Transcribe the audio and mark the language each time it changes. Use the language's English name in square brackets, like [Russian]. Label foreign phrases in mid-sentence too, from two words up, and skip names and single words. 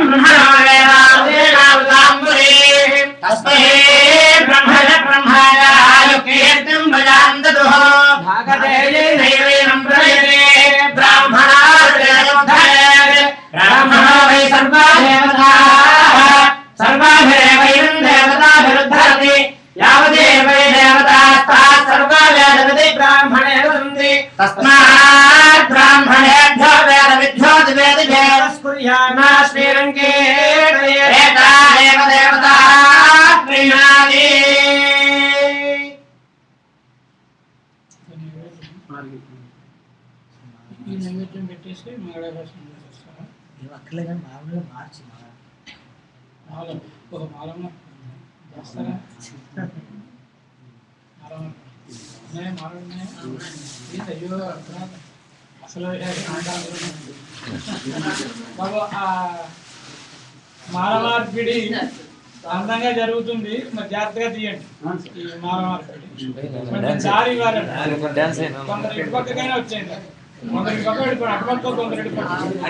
[Sanskrit] ब्रह्मणावताम्बुरे तस्मै ब्रह्मणाय कीर्तिं भजान्दतुः भागधेयैनं प्रयते ब्राह्मणो वै सर्वा देवताभिरुद्धरति यावदेव देवतास्ताः सर्वा वेदविदि ब्राह्मणे सन्ति तस्मात् ब्राह्मणेभ्यो वेदविद्भ्यो दिवेदिभ्यो कुर्यान्ना श्रीरङ्गे एता एव देवता प्रीणाति [Telugu] ఈ నైవేద్యం పెట్టేసి మంగళారసం చేస్తారా అక్కర్లేదు మామూలుగా మార్చి మాల ఒక మాలమ్మ చేస్తారా మాలమ్మ ఉన్నాయా మాలలు ఉన్నాయా ఇది అయ్యో అర్థం అసలు బాబు ఆ మాల మార్పిడి అందంగా జరుగుతుంది మరి జాగ్రత్తగా తీయండి ఈ మాల మార్పిడి కొంచెం దారి ఇవ్వాలండి కొందరు ఇటు పక్కకైనా వచ్చేయండి కొందరు ఇటు పక్క వెళ్ళిపోయి అటు పక్క కొందరు ఇటు పక్క